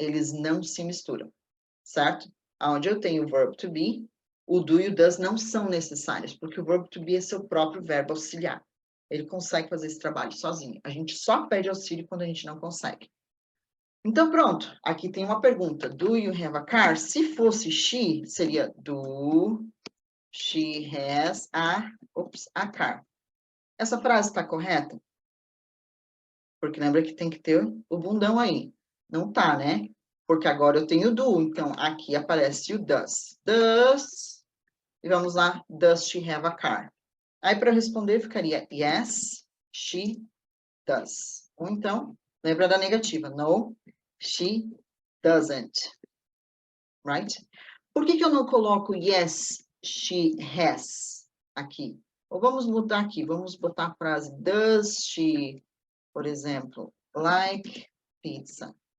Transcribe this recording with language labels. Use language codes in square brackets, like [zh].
[pt] Eles não se misturam. Certo? Onde eu tenho o verbo to be, o do e o does não são necessários, porque o verbo to be é seu próprio verbo auxiliar. Ele consegue fazer esse trabalho sozinho. A gente só pede auxílio quando a gente não consegue. Então, pronto. Aqui tem uma pergunta. [en] Do you have a car? [pt] Se fosse she, seria [en] do she has a car. [pt] Essa frase está correta? Porque lembra que tem que ter o bundão aí. Não tá, né? Porque agora eu tenho do, então aqui aparece o does. [en] Does, [pt] e vamos lá, [en] does she have a car? [pt] Aí para responder ficaria [en] yes, she does. [pt] Ou então, lembra da negativa, [en] no, she doesn't. Right? [pt] Por que eu não coloco yes, [en] she has [pt] aqui? Ou vamos mudar aqui, vamos botar a frase [en] does she, por exemplo, like pizza.